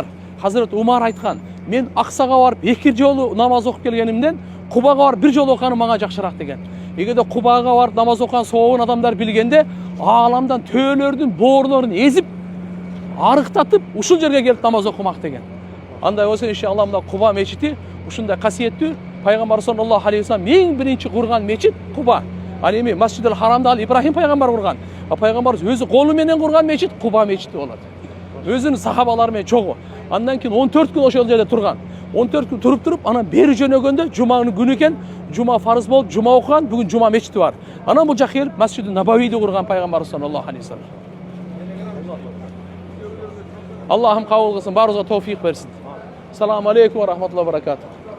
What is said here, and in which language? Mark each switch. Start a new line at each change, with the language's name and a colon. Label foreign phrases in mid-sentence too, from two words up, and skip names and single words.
Kyrgyz: Хазрет Умар айткан, мен Аксага барып 2 жолу намаз окуп келгенимден Кубага барып 1 жолу окуганым мага жакшыраак деген. Эгерде Кубага барып намаз окуган сообун адамдар билгенде, ааламдан төөлөрдүн боорлорун эзип, арыктатып, ушул жерге келип намаз окумак деген. Андай болсо иншалла мына Куба мечити ушундай касиеттүү. Пайгамбар
Arabic: صلى الله عليه وسلم
Kyrgyz: эң биринчи курган мечит Куба. Ал эми Масжидул Харамды ал Ибрахим пайгамбар курган. Пайгамбарыбыз өзү колу менен курган мечит Куба мечити болот. Өзүнүн сахабалары менен чогуу. Андан кийин 14 күн ошол жерде турган. 14 күн туруп анан бери жөнөгөндө жуманын күнү экен, жума фарыз болуп, жума окуган, бүгүн жума мечити бар. Анан бул жака келип Масжидул Набавийди курган пайгамбар
Arabic: صلى الله عليه وسلم.
Kyrgyz: Аллахым кабыл кылсын, баарыбызга товфик берсин.
Arabic: السلام عليكم ورحمة الله وبركاته.